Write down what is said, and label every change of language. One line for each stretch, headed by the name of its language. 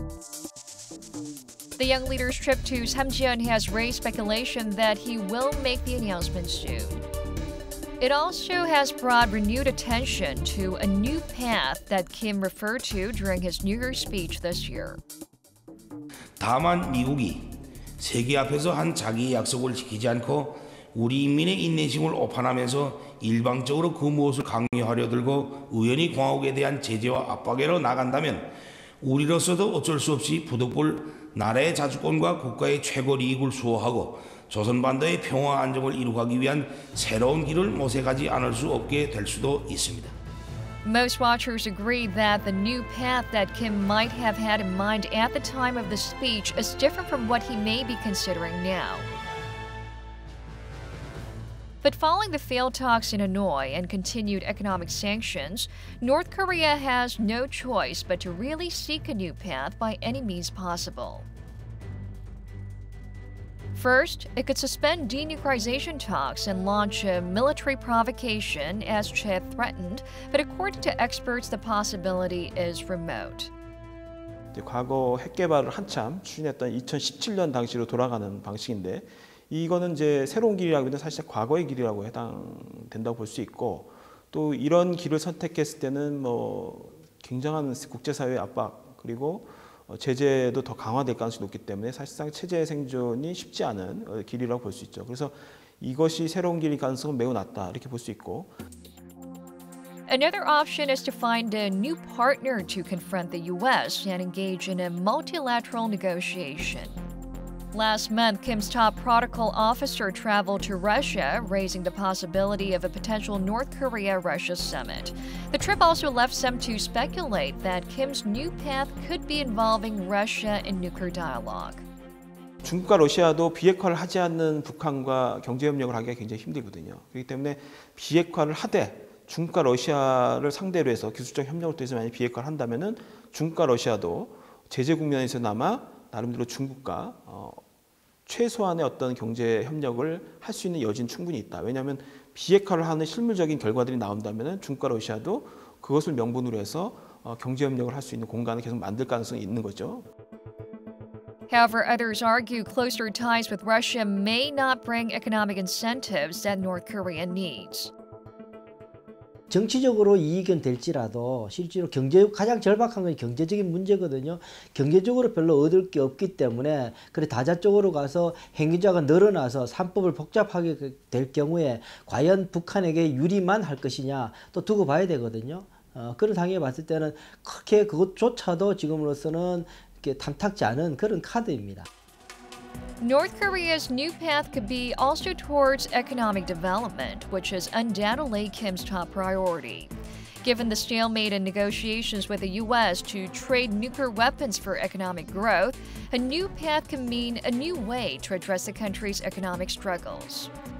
English: The young leader's trip to Samjiyon has raised speculation that he will make the announcement soon. It also has brought renewed attention to a new path that Kim referred to during his New Year's speech this year.
Korean: 다만 미국이 세계 앞에서 한 자기의 약속을 지키지 않고 우리 인민의 인내심을 오판하면서 일방적으로 그 무엇을 강요하려 들고 우연히 공화국에 대한 제재와 압박으로 나간다면 우리로서도 어쩔 수 없이 부득불 나라의 자주권과 국가의 최고 이익을 수호하고 조선반도의 평화 안정을 이루기 위한 새로운 길을 모색하지 않을 수 없게 될 수도 있습니다.
English: Most watchers agree that the new path that Kim might have had in mind at the time of the speech is different from what he may be considering now. But following the failed talks in Hanoi and continued economic sanctions, North Korea has no choice but to really seek a new path by any means possible. First, it could suspend denuclearization talks and launch a military provocation, as Choi threatened, but according to experts, the possibility is remote.
Korean: 과거 핵 개발을 한참 추진했던 2017년 당시로 돌아가는 방식인데 이거는 이제 새로운 길이라기보다는 사실 과거의 길이라고 해당된다고 볼 수 있고 또 이런 길을 선택했을 때는 뭐 굉장한 국제사회의 압박 그리고 제재도 더 강화될 가능성이 높기 때문에 사실상 체제 생존이 쉽지 않은 길이라고 볼 수 있죠. 그래서 이것이 새로운 길일 가능성은 매우 낮다 이렇게 볼 수 있고.
English: Another option is to find a new partner to confront the U.S. and engage in a multilateral negotiation. Last month, Kim's top protocol officer traveled to Russia, raising the possibility of a potential North Korea-Russia summit. The trip also left some to speculate that Kim's new path could be involving Russia in nuclear dialogue.
Korean: 중국과 러시아도 비핵화를 하지 않는 북한과 경제협력을 하기가 굉장히 힘들거든요. 그렇기 때문에 비핵화를 하되 중국과 러시아를 상대로 해서 기술적 협력을 통해서 만약 비핵화를 한다면은 중국과 러시아도 제재 국면에서나마 나름대로 중국과 최소한의 어떤 경제 협력을 할 수 있는 여지는 충분히 있다. 왜냐하면 비핵화를 하는 실물적인 결과들이 나온다면 중국과 러시아도 그것을 명분으로 해서 경제 협력을 할 수 있는 공간을 계속 만들 가능성이 있는 거죠.
English: However, others argue closer ties with Russia may not bring economic incentives that North Korea needs.
Korean: 정치적으로 이익은 될지라도 실제로 가장 절박한 건 경제적인 문제거든요. 경제적으로 별로 얻을 게 없기 때문에 그래 다자 쪽으로 가서 행위자가 늘어나서 산법을 복잡하게 될 경우에 과연 북한에게 유리만 할 것이냐 또 두고 봐야 되거든요. 그런 상황에 봤을 때는 크게 그것조차도 지금으로서는 이렇게 탐탁지 않은 그런 카드입니다.
English: North Korea's new path could be also towards economic development, which is undoubtedly Kim's top priority. Given the stalemate in negotiations with the U.S. to trade nuclear weapons for economic growth, a new path can mean a new way to address the country's economic struggles.